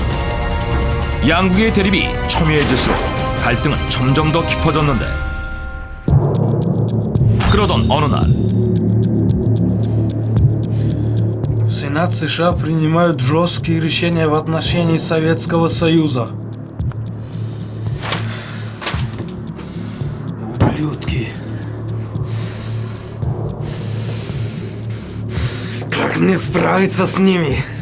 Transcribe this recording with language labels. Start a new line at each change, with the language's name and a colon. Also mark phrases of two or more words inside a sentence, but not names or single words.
Korean: 양국의 대립이 첨예해질수록 갈등은 점점 더 깊어졌는데, 그러던 어느 날
Russian: Сенат США принимают жесткие решения в отношении Советского Союза. Ублюдки. Как мне справиться с ними?